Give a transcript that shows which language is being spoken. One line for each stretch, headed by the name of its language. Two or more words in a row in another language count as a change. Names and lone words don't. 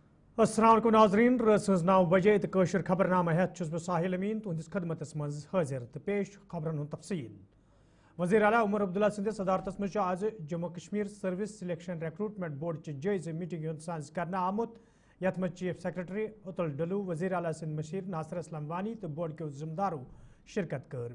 Arabic: السلام عليكم
Kashmiri: नाज़रीन रस 9 बजे तो कशर खबरनामा हेत छुस बह साहिल अमीन तुहंदिस खदमतस मज हाजिर तो पेश खबरन हुंद तफसील। वज़ीर आला उमर अब्दुल्ला सिंधिस सदारतस मज आज जम्मू कश्मीर सर्विस सिलेक्शन रिक्रूटमेंट बोर्ड च जायज़ मीटिंग हुंद सांझ करना आमुत यथ मज
English: chief secretary
Kashmiri: अतुल डलू वज़ीर आला सिंध मशीर नासिर असलम वानी तो बोर्ड के जिम्मेदारों शिरकत कर।